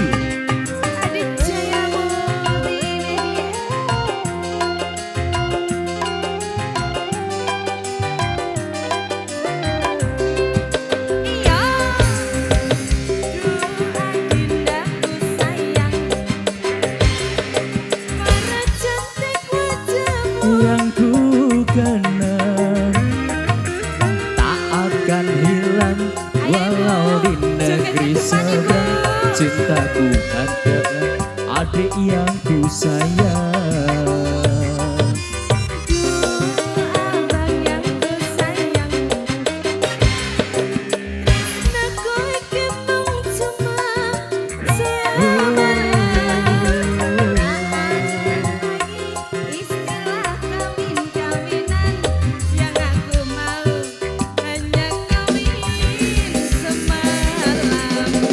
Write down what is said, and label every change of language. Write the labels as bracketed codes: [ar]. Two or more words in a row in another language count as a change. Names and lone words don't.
[id] Aditya Multimedia. Iya, duh adindaku sayang, para cantik wajahmu Yang ku kenang tak akan hilang walau di negeri seberang. Cintaku ada adik yang ku sayang. abang yang ku sayang, [jv] tresnaku iki mung [id] cuma istilah kawin-kawinan yang aku mau hanya kawin semalam.